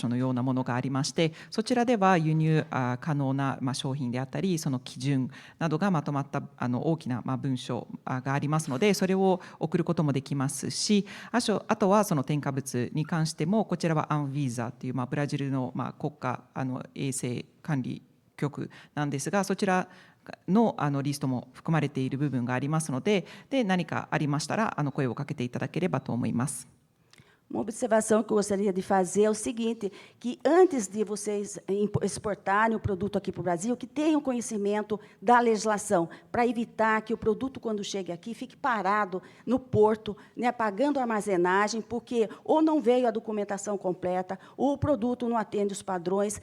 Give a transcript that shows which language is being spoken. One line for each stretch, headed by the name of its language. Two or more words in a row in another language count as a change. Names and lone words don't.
Japanese: 書のようなものがありまして、そちらでは輸入可能な商品であったり、その基準などがまとまった大きな文書がありますので、それを送ることもできますし、あとはその添加物に関してもこちらはアンビーザというブラジルの国家衛生管理局なんですが、そちらのリストも含まれている部分がありますので、何かありましたら声をかけていただければと思います。
Portuguese: Uma observação que eu gostaria de fazer é o seguinte, que antes de vocês exportarem o produto aqui para o Brasil, que tenham conhecimento da legislação, para evitar que o produto, quando chegue aqui, fique parado no porto, né, pagando armazenagem, porque ou não veio a documentação completa, ou o produto não atende os padrões.